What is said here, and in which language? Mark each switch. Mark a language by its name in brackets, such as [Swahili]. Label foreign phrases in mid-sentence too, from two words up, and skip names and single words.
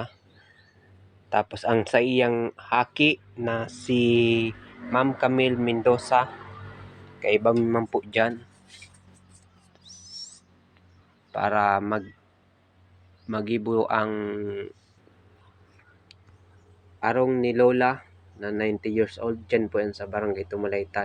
[Bikol] Tapos ang sa iyang haki na si Ma'am Camille Mendoza. Kaiba man po dyan. Para magibo ang arong ni Lola na 90 years old. Dyan po yan sa Barangay Tumalaytay.